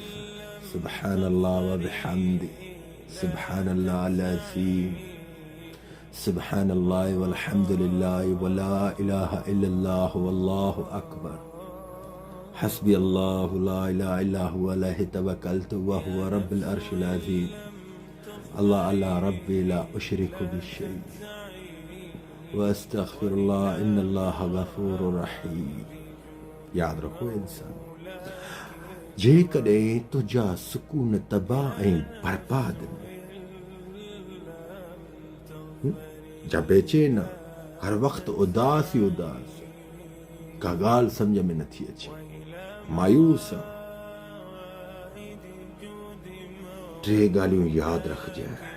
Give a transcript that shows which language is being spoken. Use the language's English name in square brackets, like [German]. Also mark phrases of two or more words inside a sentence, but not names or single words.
[Arabic] سبحان الله وبحمدي، سبحان الله العظيم، سبحان الله والحمد لله ولا إله إلا الله والله أكبر. حسبي الله لا إله إلا هو عليه توكلت وهو رب العرش العظيم. الله الله ربي لا أشرك بشيء وأستغفر الله إن الله غفور رحيم. [Sindhi] याद रखो इंसान, जेकॾहिं तुंहिंजा सुकून तबाह ऐं बर्बाद जा बेचैन, हर वक़्तु उदास ई उदास, का ॻाल्हि सम्झ में नथी अचे, मायूस, टे ॻाल्हियूं यादि रखजांइ।